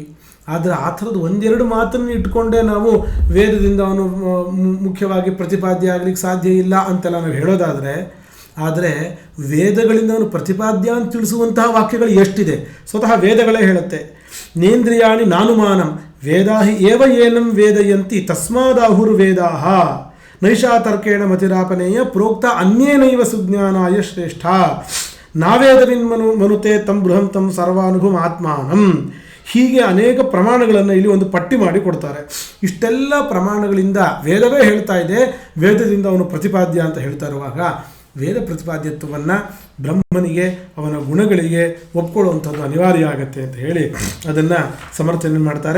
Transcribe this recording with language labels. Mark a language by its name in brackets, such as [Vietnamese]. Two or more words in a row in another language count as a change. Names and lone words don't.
[Kannada] ಆದರೆ ಆ ಥರದ್ದು ಒಂದೆರಡು ಮಾತನ್ನು ಇಟ್ಕೊಂಡೇ ನಾವು ವೇದದಿಂದ ಅವನು ಮುಖ್ಯವಾಗಿ ಪ್ರತಿಪಾದ್ಯ ಆಗಲಿಕ್ಕೆ ಸಾಧ್ಯ ಇಲ್ಲ ಅಂತೆಲ್ಲ ನಾವು ಹೇಳೋದಾದರೆ, ಆದರೆ ವೇದಗಳಿಂದ ಅವನು ಪ್ರತಿಪಾದ್ಯ ಅಂತ ತಿಳಿಸುವಂತಹ ವಾಕ್ಯಗಳು ಎಷ್ಟಿದೆ. ಸ್ವತಃ ವೇದಗಳೇ ಹೇಳುತ್ತೆ, [Sanskrit] ನೇಂದ್ರಿಯಾಣಿ ನಾನುಮಾನಂ ವೇದಾಹಿ ಏವ ಏನಂ ವೇದಯಂತಿ ತಸ್ಮಾದಾಹುರು ವೇದಾಹ ನೈಷಾ ತರ್ಕೇಣ ಮತಿರಾಪನೇಯ ಪ್ರೋಕ್ತ ಅನ್ಯೇನೈವ ಸುಜ್ಞಾನಾಯ ಶ್ರೇಷ್ಠ ನಾವೇದವಿನ್ಮನುತೆ ತಂ ಬೃಹಂತಂ ಸರ್ವಾನುಭವ ಆತ್ಮಾನಂ. [Kannada] ಹೀಗೆ ಅನೇಕ ಪ್ರಮಾಣಗಳನ್ನು ಇಲ್ಲಿ ಒಂದು ಪಟ್ಟಿ ಮಾಡಿ ಕೊಡ್ತಾರೆ. ಇಷ್ಟೆಲ್ಲ ಪ್ರಮಾಣಗಳಿಂದ ವೇದವೇ ಹೇಳ್ತಾ ಇದೆ, ವೇದದಿಂದ ಅವನು ಪ್ರತಿಪಾದ್ಯ ಅಂತ ಹೇಳ್ತಾ ಇರುವಾಗ ವೇದ ಪ್ರತಿಪಾದ್ಯತ್ವವನ್ನು ಬ್ರಹ್ಮನಿಗೆ ಅವನ ಗುಣಗಳಿಗೆ ಒಪ್ಕೊಳ್ಳುವಂಥದ್ದು ಅನಿವಾರ್ಯ ಆಗುತ್ತೆ ಅಂತ ಹೇಳಿ ಅದನ್ನು ಸಮರ್ಥನೆ ಮಾಡ್ತಾರೆ.